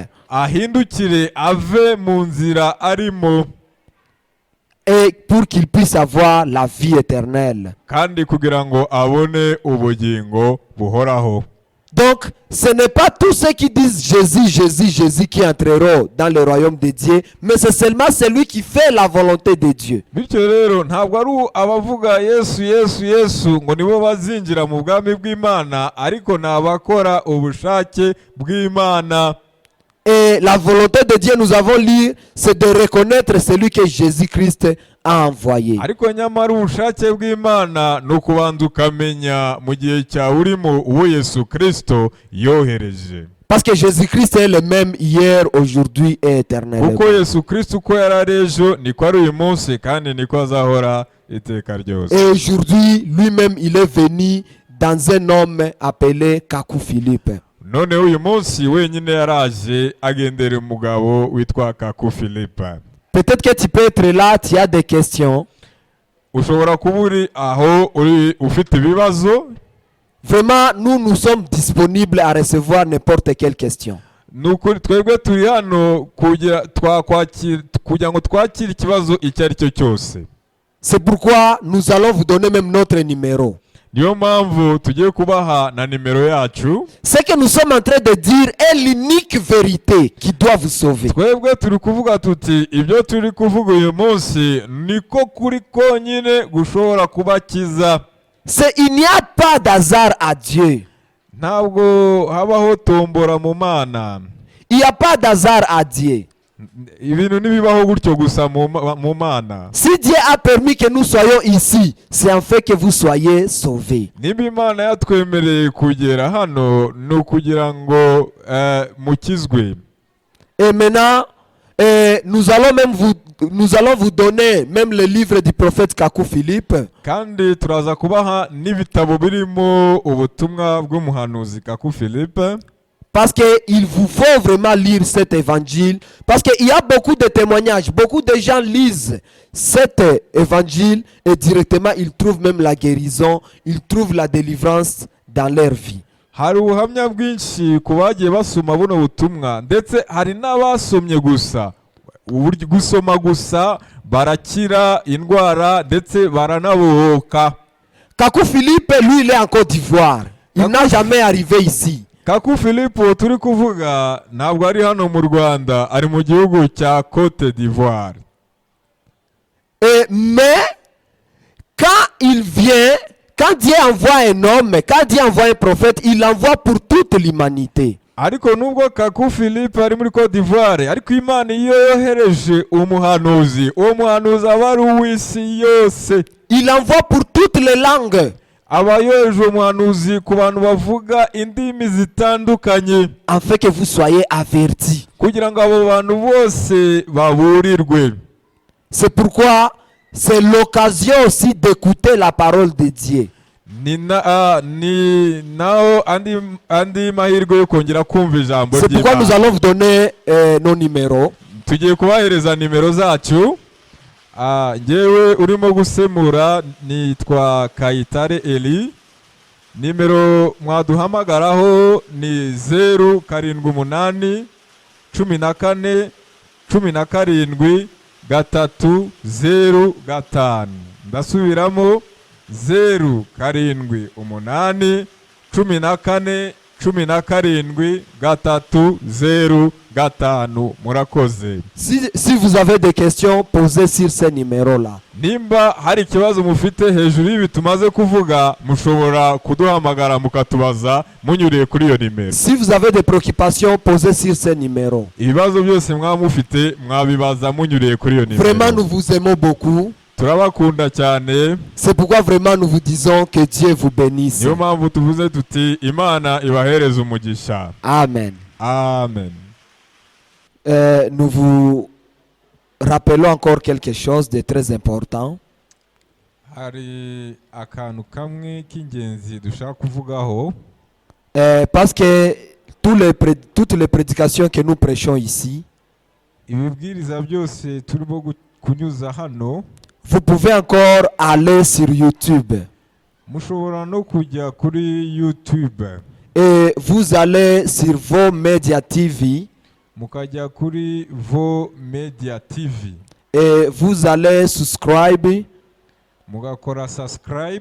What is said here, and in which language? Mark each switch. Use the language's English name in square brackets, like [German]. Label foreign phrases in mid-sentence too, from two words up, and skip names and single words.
[Kinyarwanda] ahindukire ave mu nzira arimo. [French] Et pour qu'il puisse avoir la vie éternelle. [Kinyarwanda] kandi kugira ngo abone ubugingo buhoraho. [French] Donc, ce n'est pas tous ceux qui disent Jésus, Jésus, Jésus qui entreront dans le royaume de Dieu, mais c'est seulement celui qui fait la volonté de Dieu. [Kinyarwanda] bityo rero ntabwo ari abavuga Yesu Yesu Yesu ngo nibo bazinjira mu bwami bw'Imana, ariko ni abakora ubushake bw'Imana. [French] Et la volonté de Dieu, nous avons lu, c'est de reconnaître celui que Jésus-Christ a envoyé. [Kinyarwanda] ariko nyamara ubushake bw'Imana ni ukubanza ukamenya mu gihe cyawe urimo uwo Yesu Kristo yohereje. [French] Parce que Jésus-Christ est le même hier, aujourd'hui et éternellement. [Kinyarwanda] kuko Yesu Kristo uko yari ari ejo niko ari uyu munsi kandi niko azahora iteka ryose. [French] Et aujourd'hui, lui-même, il est venu dans un homme appelé Kakou Philippe. [Kinyarwanda] noneho uyu munsi wenyine yaraje agendera umugabo witwa Kaku Philippe. [French] Peut-être que tu peux être là, tu as des questions. [Kinyarwanda] ushobora kuba uri aho uri ufite ibibazo. [French] Vraiment, nous sommes disponibles à recevoir n'importe quelle question. [Kinyarwanda] nukuri twebwe turi hano kugira ngo twakire ikibazo icyo ari cyo cyose. [French] C'est pourquoi nous allons vous donner même notre numéro. [Kinyarwanda] niyo mpamvu tugiye kubaha na nimero yacu. [French] Ce que nous sommes en train de dire est l'unique vérité qui doit vous sauver. [Kinyarwanda] twebwe turi kuvuga tuti ibyo turi kuvuga uyu munsi niko kuri konyine gushobora kubakiza. [French] Il n'y a pas d'hasard à Dieu. [Kinyarwanda] ntabwo habaho tombora mu Mana. [French] Il n'y a pas d'hasard à Dieu. [Kinyarwanda] ibintu ntibibaho gutyo gusa mu Mana. [French] Si Dieu a permis que nous soyons ici, c'est en fait que vous soyez sauvés. [Kinyarwanda] niba Imana yatwemereye kugera hano ni ukugira ngo mukizwe. [French] Et maintenant, nous allons vous donner même le livre du prophète Kakou Philippe. [Kinyarwanda] kandi turaza kubaha n'ibitabo birimo ubutumwa bw'umuhanuzi Kaku Philippe. [French] Parce qu'il vous faut vraiment lire cet évangile. Parce qu'il y a beaucoup de témoignages. Beaucoup de gens lisent cet évangile et directement ils trouvent même la guérison. Ils trouvent la délivrance dans leur vie. [Kinyarwanda] hari ubuhamya bwinshi ku bagiye basoma buno butumwa ndetse hari n'abasomye gusa. gusoma gusa barakira indwara ndetse baranabohoka. [French] Kakou Philippe, lui, il est en Côte d'Ivoire. Il n'a jamais arrivé ici. [Kinyarwanda] Kaku Philippe turi kuvuga ntabwo ari hano mu Rwanda, ari mu gihugu cya Côte d'Ivoire. [French] Mais quand il vient, quand Dieu envoie un homme, quand Dieu envoie un prophète, il l'envoie pour toute l'humanité. [Kinyarwanda] ariko nubwo Kaku Philippe ari muri Côte d'Ivoire, ariko Imana iyo yohereje umuhanuzi, uwo muhanuzi aba ari uw'isi yose. [French] Il envoie pour toutes les langues. [Kinyarwanda] aba yohereje umuhanuzi ku bantu bavuga indimi zitandukanye, [French] Afin que vous soyez avertis. [Kinyarwanda] kugira ngo abo bantu bose baburirwe. [French] C'est pourquoi c'est l'occasion aussi d'écouter la parole de Dieu. [Kinyarwanda] ni naho andi mahirwe yo kongera kumva ijambo [French] C'est pourquoi nous [Kinyarwanda] ry'Imana. [French] allons vous donner nos numéros. [Kinyarwanda] tugiye kubahereza nimero zacu. Ngewe urimo gusemura nitwa Kayitare Eli. nimero mwaduhamagaraho ni 078 14 17 305. ndasubiramo 078 14 17 305. murakoze. [French] Si vous avez des questions, posez sur ces numéros-là. [Kinyarwanda] nimba hari ikibazo mufite hejuru y'ibi tumaze kuvuga, mushobora kuduhamagara mukatubaza munyuriye kuri iyo nimero. [French] Si vous avez des préoccupations, posez sur ces numéros. [Kinyarwanda] ibibazo byose mwaba mufite mwabibaza munyuriye kuri iyo [French] Vraiment, [Kinyarwanda] nimero. [French] nous vous aimons beaucoup. [Kinyarwanda] turabakunda cyane. [French] C'est pourquoi vraiment nous vous disons que Dieu vous bénisse. [Kinyarwanda] niyo mpamvu tuvuze tuti Imana ibahereze umugisha. [French] Amen. [Kinyarwanda] Amen. [French] Nous vous rappelons encore quelque chose de très important. [Kinyarwanda] hari akantu kamwe k'ingenzi dushaka kuvugaho. [French] Parce que toutes les prédications que nous prêchons ici, [Kinyarwanda] ibibwiriza byose turimo kunyuza hano, [French] vous pouvez encore aller sur YouTube. [Kinyarwanda] mushobora no kujya kuri YouTube. [French] Et vous allez sur vos médias TV. [Kinyarwanda] mukajya kuri Vo Media TV. [French] Et vous allez subscribe. [Kinyarwanda] mugakora subscribe.